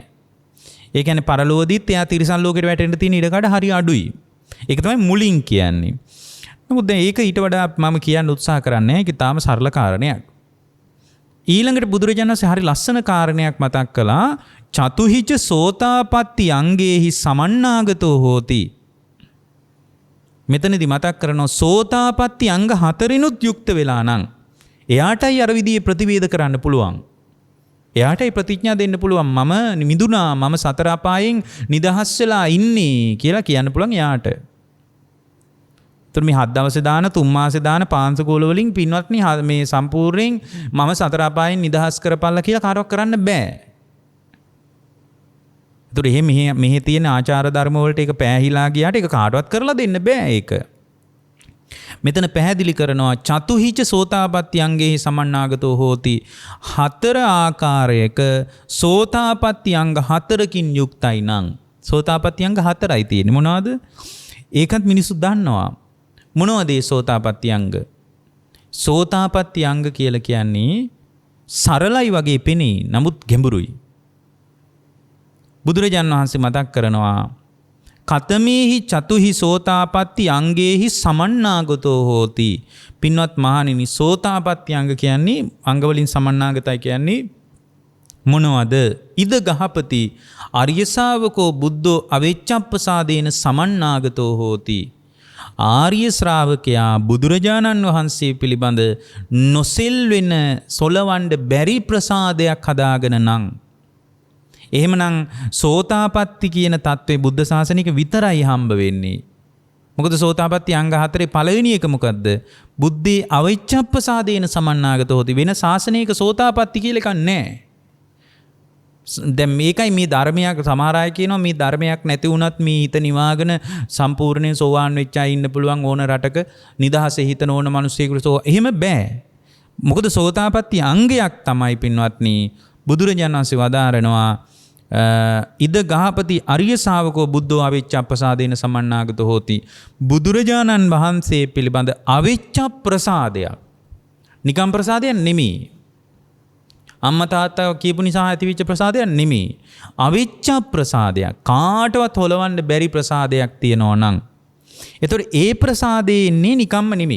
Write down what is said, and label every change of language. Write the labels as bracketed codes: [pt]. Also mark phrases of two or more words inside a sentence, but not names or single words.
[si] ඒ කියන්නේ පරලෝදීත් එයා තිරිසන් ලෝකෙට වැටෙන්න තියෙන ඉඩකඩ හරි අඩුයි. ඒක තමයි මුලින් කියන්නේ. නමුත් දැන් ඒක ඊට වඩා මම කියන්න උත්සාහ කරන්නේ ඒක තාම සරල කාරණයක්. ඊළඟට බුදුරජාණන් වහන්සේ හරි ලස්සන කාරණයක් මතක් කළා. [pi] චතුහිච සෝතාපට්ටි අංගේහි සමන්නාගතෝ හෝති. [si] මෙතනදී මතක් කරනවා සෝතාපට්ටි අංග 4ිනුත් යුක්ත වෙලා නම් එයාටයි අර විදිහේ ප්‍රතිවේද කරන්න පුළුවන්. එයාටයි ප්‍රතිඥා දෙන්න පුළුවන් මම මිදුණා, මම සතර අපායෙන් නිදහස් වෙලා ඉන්නේ කියලා කියන්න පුළුවන් එයාට. මේ 7 දවසේ දාන 3 මාසේ දාන පාංශකෝල වලින් පින්වත්නි මේ සම්පූර්ණයෙන් මම සතර අපායෙන් නිදහස් කරපල්ලා කියලා කාටවත් කරන්න බෑ. ඒතර මෙහි තියෙන ආචාර ධර්ම වලට ඒක පෑහිලා ගියාට ඒක කාටවත් කරලා දෙන්න බෑ ඒක. මෙතන පැහැදිලි කරනවා [pi] චතුහිච සෝතාපට්ටි අංගේහි සමන්නාගතෝ හෝති. [si] 4 ආකාරයක සෝතාපට්ටි අංග 4කින් යුක්තයි නම් සෝතාපට්ටි අංග 4යි තියෙන්නේ. මොනවද? ඒකත් මිනිස්සු දන්නවා. මොනවද මේ සෝතාපට්ටි අංග? සෝතාපට්ටි අංග කියලා කියන්නේ සරලයි වගේ පෙනේ. නමුත් ගැඹුරුයි. බුදුරජාණන් වහන්සේ මතක් කරනවා [pi] කතමේහි චතුහි සෝතාපට්ටි අංගේහි සමන්නාගතෝ හෝති. [si] පින්වත් මහණෙනි සෝතාපට්ටි අංග කියන්නේ අංග වලින් සමන්නාගතයි කියන්නේ මොනවද? [pi] ඉද ගහපති ආර්ය ශාවකෝ බුද්ධෝ අවෙච්ඡප්පසාදේන සමන්නාගතෝ හෝති. [si] ආර්ය ශ්‍රාවකයා බුදුරජාණන් වහන්සේ පිළිබඳ නොසෙල්වෙන සොලවන්න බැරි ප්‍රසාදයක් හදාගෙන නම් එහෙමනම් සෝතාපට්ටි කියන தત્ත්වය බුද්ධ ශාසනික විතරයි හම්බ වෙන්නේ. මොකද සෝතාපට්ටි අංග 4 පළවෙනි එක මොකද්ද? [pi] බුද්ධේ අවිච්ඡප්පසාදේන සමන්නාගතෝ හොති. [si] වෙන ශාසනයක සෝතාපට්ටි කියලා එකක් නැහැ. දැන් මේකයි මේ ධර්මයක් සමහර අය කියනවා මේ ධර්මයක් නැති වුණත් මේ හිත නිවාගෙන සම්පූර්ණයෙන් සෝවාන් වෙච්ච අය ඉන්න පුළුවන් ඕන රටක නිදහසේ හිතන ඕන මිනිස්සෙකුට. එහෙම බෑ. මොකද සෝතාපට්ටි අංගයක් තමයි පින්වත්නි බුදුරජාණන් වහන්සේ වදාරනවා [pi] ඉද ගහපති අරිය ශාවකෝ බුද්ධෝ අවිච්ඡප්පසාදේන සමන්නාගතෝ හෝති. [si] බුදුරජාණන් වහන්සේ පිළිබඳ අවිච්ඡප්ප්‍රසාදයක්. නිකම් ප්‍රසාදයක් නෙමෙයි. අම්මා තාත්තා කියපු නිසා ඇතිවෙච්ච ප්‍රසාදයක් නෙමෙයි. අවිච්ඡප්ප්‍රසාදයක්. කාටවත් හොලවන්න බැරි ප්‍රසාදයක් තියෙනවා නම්. ඒතකොට ඒ ප්‍රසාදේ ඉන්නේ නිකම්ම නෙමෙයි.